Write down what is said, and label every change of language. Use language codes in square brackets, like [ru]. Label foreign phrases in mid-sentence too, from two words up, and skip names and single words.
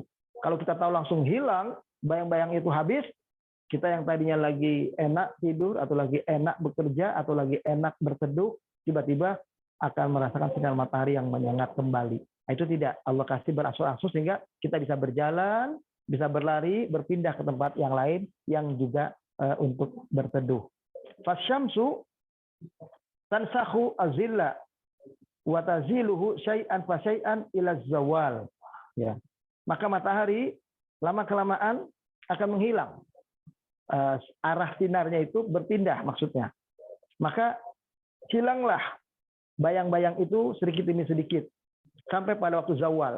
[id] Kalau kita tahu langsung hilang, bayang-bayang itu habis, kita yang tadinya lagi enak tidur atau lagi enak bekerja atau lagi enak berteduh, tiba-tiba akan merasakan sinar matahari yang menyengat kembali. Nah, itu tidak. Allah kasih berangsur-angsur sehingga kita bisa berjalan, bisa berlari, berpindah ke tempat yang lain yang juga untuk berteduh. [ar] فالشمس تنسخ الظل وتزيله شيئا فشيئا إلى الزوال. Ya. [id] Maka matahari lama-kelamaan akan menghilang. Arah sinarnya itu berpindah maksudnya. Maka hilanglah bayang-bayang itu sedikit demi sedikit sampai pada waktu zawal.